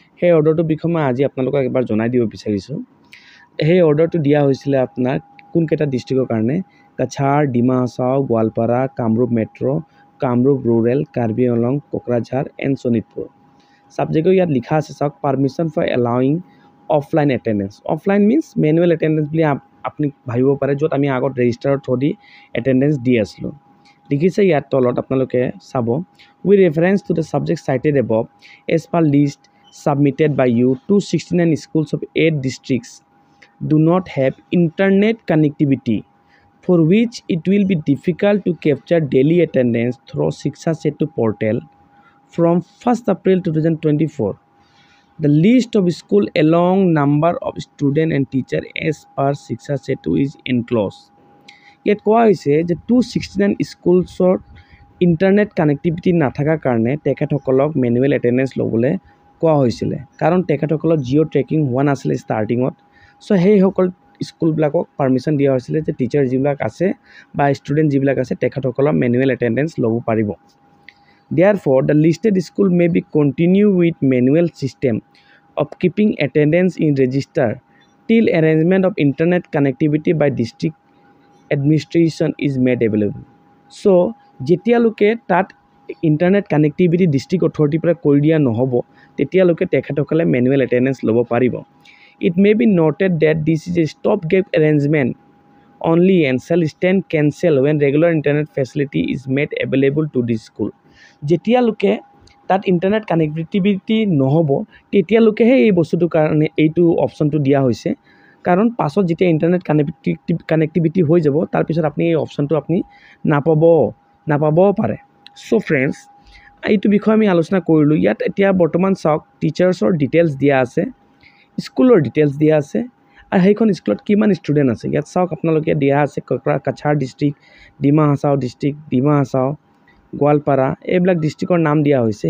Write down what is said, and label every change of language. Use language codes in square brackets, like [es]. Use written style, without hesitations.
[as] সেই অৰ্ডাৰটোৰ বিষয়ে মই আজি আপোনালোকক একবাৰ জনাই দিব বিচাৰিছোঁ। সেই অৰ্ডাৰটো দিয়া হৈছিলে আপোনাৰ কোনকেইটা ডিষ্ট্ৰিক্টৰ কাৰণে Cachar, Dima Hasao, Goalpara, Kamrup metro, Kamrup rural, Karbi Anglong, Kokrajhar and Sonitpur. সাবজেক্টৰ ইয়াত লিখা আছে চাওক permission for allowing offline attendance. Offline means manual attendance বুলি আপুনি ভাবিব পাৰে য'ত আমি আগত ৰেজিষ্টাৰৰ থ্ৰু দি এটেণ্ডেন্স দি আছিলোঁ। লিখিছে ইয়াত তলত আপোনালোকে চাব [en] With reference to the subject cited above as per list submitted by you 269 schools of 8 districts do not have internet connectivity for which it will be difficult to capture daily attendance through Shiksha Setu portal from 1st April 2024. The list of school along number of student and teacher as per Shiksha Setu is enclosed. [as] Yet কোৱা হৈছে যে 269 স্কুলছৰ internet connectivity নাথাকাৰ কাৰণে তেখেতসকলক manual attendance ল'বলৈ কোৱা হৈছিলে কাৰণ তেখেতসকলৰ জিঅ' ট্ৰেকিং হোৱা নাছিলে ষ্টাৰ্টিঙত। চ' সেইসকল স্কুলবিলাকক পাৰমিশ্যন দিয়া হৈছিলে যে টিচাৰ যিবিলাক আছে বা ষ্টুডেণ্ট যিবিলাক আছে তেখেতসকলৰ মেনুৱেল এটেণ্ডেন্স ল'ব পাৰিব। [en] Therefore, the listed school may be continue with manual system of keeping attendance in register till arrangement of internet connectivity by district administration is made available. [as] So, যেতিয়ালৈকে তাত ইণ্টাৰনেট কানেক্টিভিটি ডিষ্ট্ৰিক্ট অথৰিটিৰ পৰা কৰি দিয়া নহ'ব তেতিয়ালৈকে তেখেতসকলে মেনুৱেল এটেণ্ডেন্স ল'ব পাৰিব। [en] It may be noted that this is a stopgap arrangement only and shall stand cancel when regular internet facility is made available to the school. [as] যেতিয়ালৈকে তাত ইণ্টাৰনেট কানেক্টিভিটি নহ'ব তেতিয়ালৈকেহে এই বস্তুটোৰ কাৰণে এইটো অপশ্যনটো দিয়া হৈছে কাৰণ পাছত যেতিয়া ইণ্টাৰনেট কানেক্টিভিটি হৈ যাব তাৰপিছত আপুনি এই অপশ্যনটো আপুনি নাপাবও পাৰে। চ' ফ্ৰেণ্ডছ এইটো বিষয়ে আমি আলোচনা কৰিলোঁ। ইয়াত এতিয়া বৰ্তমান চাওক টিচাৰ্ছৰ ডিটেইলছ দিয়া আছে, স্কুলৰ ডিটেইলছ দিয়া আছে আৰু সেইখন স্কুলত কিমান ষ্টুডেণ্ট আছে ইয়াত চাওক আপোনালোকে দিয়া আছে কাছাৰ ডিষ্ট্ৰিক্ট, ডিমা হাছাও ডিষ্ট্ৰিক্ট, ডিমা হাছাও, গোৱালপাৰা এইবিলাক ডিষ্ট্ৰিক্টৰ নাম দিয়া হৈছে।